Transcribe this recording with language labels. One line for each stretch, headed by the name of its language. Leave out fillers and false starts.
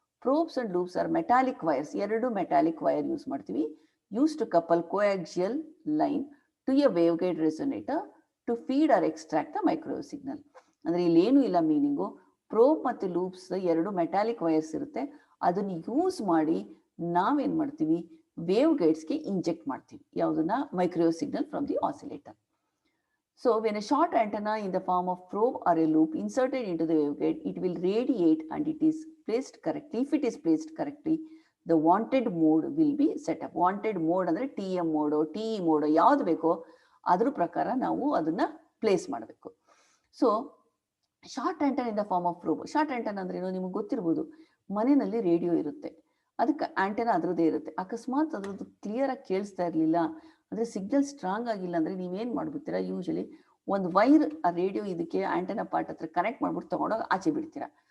English: Probes and loops are metallic wires. 2 metallic wire use ಮಾಡ್ತೀವಿ, use to couple coaxial line to a wave guide resonator to feed or extract the microwave signal.
Kannada: ಅಂದರೆ ಇಲ್ಲೇನು ಇಲ್ಲ meaning, probe ಮತ್ತು loops 2 metallic wires ಇರುತ್ತೆ, ಅದನ್ನು use ಮಾಡಿ ನಾವೇನು ಮಾಡ್ತೀವಿ, ವೇವ್ ಗೈಡ್ಸ್ಗೆ ಇಂಜೆಕ್ಟ್ ಮಾಡ್ತೀವಿ.
English: ಯಾವುದನ್ನ? Microwave signal from the oscillator. So when a short antenna in the form of probe or a loop inserted into the waveguide, it will radiate and it is placed correctly. If it is placed correctly, the wanted mode will be set up.
Kannada: Wanted mode ಅಂದರೆ TM mode, TE mode ಯಾವುದು ಬೇಕೋ ಅದ್ರ ಪ್ರಕಾರ ನಾವು ಅದನ್ನು place ಮಾಡಬೇಕು.
English: So short antenna in the form of probe.
Kannada: Short ಆ್ಯಂಟನ್ ಅಂದ್ರೇನು ನಿಮಗೆ ಗೊತ್ತಿರ್ಬೋದು, ಮನೆಯಲ್ಲಿ ರೇಡಿಯೋ ಇರುತ್ತೆ, ಅದಕ್ಕೆ ಆ್ಯಂಟೆನಾ ಅದರದ್ದೇ ಇರುತ್ತೆ. ಅಕಸ್ಮಾತ್ ಅದ್ರದ್ದು ಕ್ಲಿಯರಾಗಿ ಕೇಳಿಸ್ತಾ ಇರಲಿಲ್ಲ ಅಂದರೆ ಸಿಗ್ನಲ್ ಸ್ಟ್ರಾಂಗ್ ಆಗಿಲ್ಲ ಅಂದರೆ ನೀವೇನು ಮಾಡ್ಬಿಡ್ತೀರಾ, ಯೂಶಲಿ ಒಂದು ವೈರ್ ಆ ರೇಡಿಯೋ ಇದಕ್ಕೆ ಆ್ಯಂಟೆನಾ ಪಾರ್ಟ್ ಹತ್ರ ಕನೆಕ್ಟ್ ಮಾಡ್ಬಿಟ್ಟು ತೊಗೊಂಡೋಗಿ ಆಚೆ ಬಿಡ್ತೀರಾ.